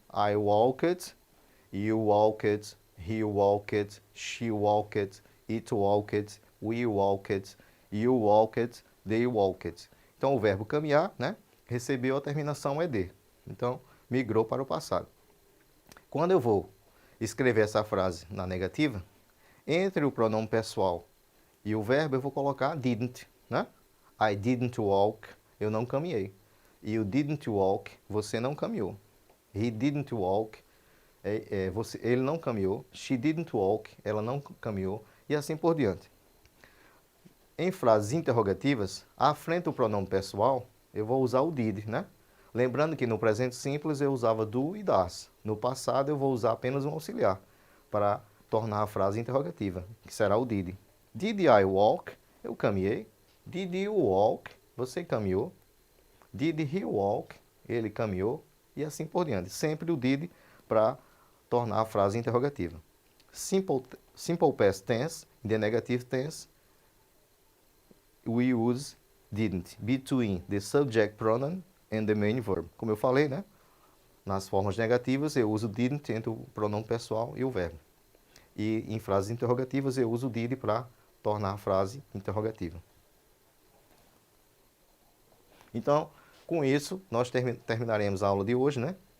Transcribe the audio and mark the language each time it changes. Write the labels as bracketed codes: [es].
[en] I walked, you walked, he walked, she walked, it walked, we walked, you walked, they walked. [pt] Então o verbo caminhar, né, recebeu a terminação ED. Então migrou para o passado. Quando eu vou escrever essa frase na negativa, entre o pronome pessoal e o verbo eu vou colocar didn't, né? [en] I didn't walk, [pt] eu não caminhei. [en] You didn't walk, [pt] você não caminhou. [en] He didn't walk, [pt] ele não caminhou. [en] She didn't walk, [pt] ela não caminhou. E assim por diante. Em frases interrogativas, à frente do pronome pessoal, eu vou usar o did, né? Lembrando que no presente simples eu usava do e das. No passado eu vou usar apenas um auxiliar para tornar a frase interrogativa, que será o did. [en] Did I walk? [pt] Eu caminhei. [en] Did you walk? [pt] Você caminhou. [en] Did he walk? [pt] Ele caminhou. E assim por diante. Sempre o did para tornar a frase interrogativa. [en] Simple past tense, in the negative tense, we use didn't between the subject pronoun and the main verb. [pt] Como eu falei, né? Nas formas negativas eu uso didn't entre o pronome pessoal e o verbo. E em frases interrogativas eu uso did para tornar a frase interrogativa. Então, com isso, nós terminaremos a aula de hoje, né?